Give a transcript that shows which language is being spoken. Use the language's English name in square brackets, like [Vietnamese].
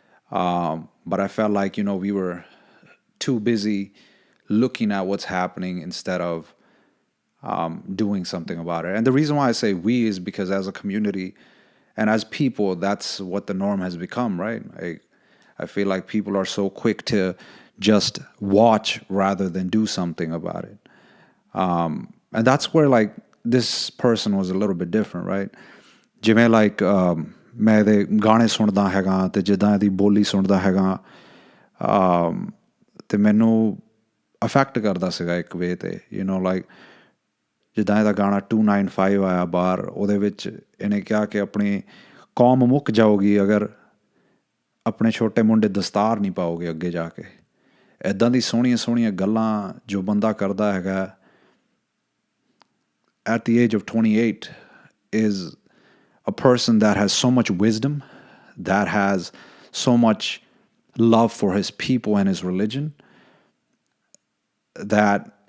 [English] But I felt like, we were too busy looking at what's happening instead of doing something about it. And the reason why I say we is because as a community and as people, that's what the norm has become, right? I feel like people are so quick to just watch rather than do something about it. And that's where, like, this person was a little bit different, right? [Punjabi] ਜਿਵੇਂ like ਮੈਂ ਇਹਦੇ ਗਾਣੇ ਸੁਣਦਾ ਹੈਗਾ ਅਤੇ ਜਿੱਦਾਂ ਇਹਦੀ ਬੋਲੀ ਸੁਣਦਾ ਹੈਗਾ, ਅਤੇ ਮੈਨੂੰ ਅਫੈਕਟ ਕਰਦਾ ਸੀਗਾ ਇੱਕ ਵੇ 'ਤੇ, ਲਾਈਕ ਜਿੱਦਾਂ ਇਹਦਾ ਗਾਣਾ 295 ਆਇਆ ਬਾਹਰ, ਉਹਦੇ ਵਿੱਚ ਇਹਨੇ ਕਿਹਾ ਕਿ ਆਪਣੀ ਕੌਮ ਮੁੱਕ ਜਾਊਗੀ ਅਗਰ ਆਪਣੇ ਛੋਟੇ ਮੁੰਡੇ ਦਸਤਾਰ ਨਹੀਂ ਪਾਓਗੇ ਅੱਗੇ ਜਾ ਕੇ. ਇੱਦਾਂ ਦੀ ਸੋਹਣੀਆਂ ਸੋਹਣੀਆਂ ਗੱਲਾਂ ਜੋ ਬੰਦਾ ਕਰਦਾ ਹੈਗਾ [English] at the age of 28 is a person that has so much wisdom, that has so much love for his people and his religion, that